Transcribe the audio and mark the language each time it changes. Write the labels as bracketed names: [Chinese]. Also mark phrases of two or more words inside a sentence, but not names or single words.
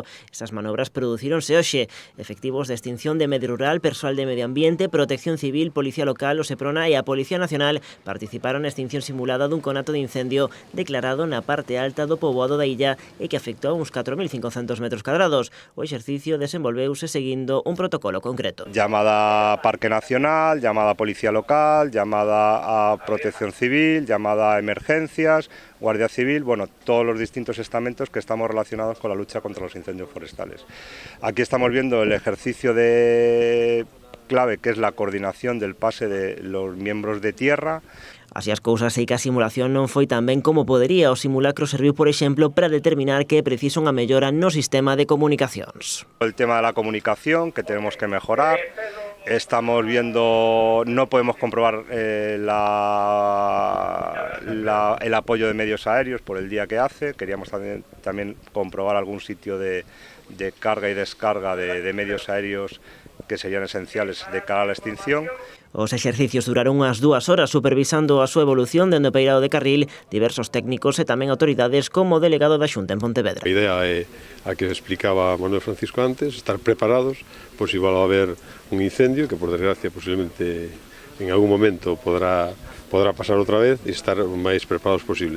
[Galician] Estas manobras producíronse hoxe. Efectivos de extinción de medio rural, persoal de medio ambiente, protección civil, policía local, o Seprona e a Policía Nacional participaron na extinción simulada dun conato de incendio declarado na parte alta do poboado da illa e que afectou a uns 4.500 metros cuadrados. O exercicio desenvolveuse seguindo un protocolo concreto. [Spanish] Llamada a Parque Nacional, llamada a Policía Local, llamada a Protección Civil, llamada a Emergencias, Guardia Civil, bueno, todos los distintos estamentos que estamos relacionados con la lucha contra los incendios forestales. Aquí estamos viendo el ejercicio de clave, que es la coordinación del pase de los miembros de tierra. [Galician] Así as cousas, sei que a simulación non foi tan ben como podería. O simulacro serviu, por exemplo, para determinar que é preciso unha mellora no sistema de comunicacións. [Spanish] El tema de la comunicación, que tenemos que mejorar. Estamos viendo, no podemos comprobar el apoyo de medios aéreos por el día que hace. Queríamos también comprobar algún sitio de carga y descarga de medios aéreos que serían esenciales de cara a la extinción. [Galician] Os exercicios duraron unhas 2 horas supervisando a súa evolución dende o peirado de Carril, diversos técnicos e tamén autoridades como o delegado da Xunta en Pontevedra. A idea é a que explicaba Manuel Francisco antes, estar preparados, pois igual [Spanish] va a haber un incendio que por desgracia posiblemente en algún momento podrá pasar [Galician] outra vez e estar o máis preparados posible.